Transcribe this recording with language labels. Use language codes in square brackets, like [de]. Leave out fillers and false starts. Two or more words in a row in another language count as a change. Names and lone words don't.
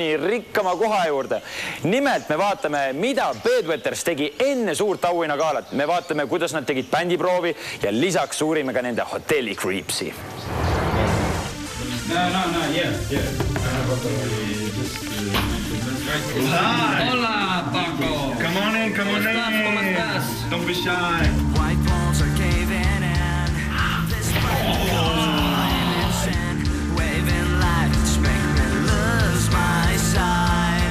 [et] maailma rikkama koha juurde. Nimelt me vaatame, mida Bedwetters tegi enne suurt auhinnagalat. Me vaatame, kuidas nad tegid bändiproovi ja lisaks uurime ka nende hotelli creepsi. [en] No, yeah. I have Hola, Paco. Come on in. [es] ¿Cómo estás? [en] Don't be shy. White walls are caving in. This waving lights make me lose my sight.